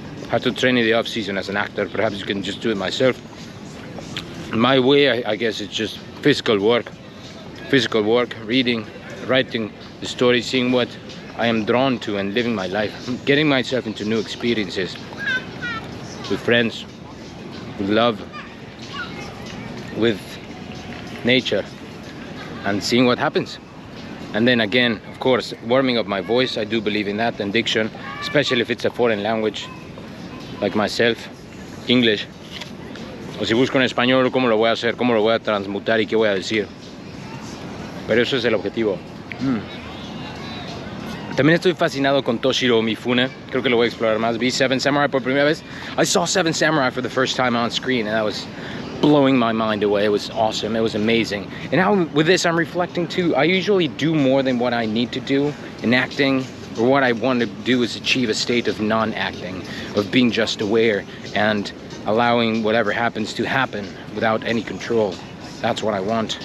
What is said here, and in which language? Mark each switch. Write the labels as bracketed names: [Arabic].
[English] How to train in the off-season as an actor. Perhaps you can just do it myself. My way, I guess, it's just physical work, reading, writing the story, seeing what I am drawn to and living my life, getting myself into new experiences with friends, with love, with nature, and seeing what happens. And then again, of course, warming up my voice. I do believe in that, and diction, especially if it's a foreign language like myself, English. [Spanish] O si busco en español, ¿cómo lo voy a hacer? ¿Cómo lo voy a transmutar y qué voy a decir? Pero eso es el objetivo. También estoy fascinado con Toshiro Mifune. Creo que lo voy a explorar más. Vi Seven Samurai por primera vez. [English] I saw Seven Samurai for the first time on screen, and that was blowing my mind away. It was awesome. It was amazing. And now with this, I'm reflecting too. I usually do more than what I need to do in acting, or what I want to do is achieve a state of non-acting, of being just aware and allowing whatever happens to happen without any control. That's what I want.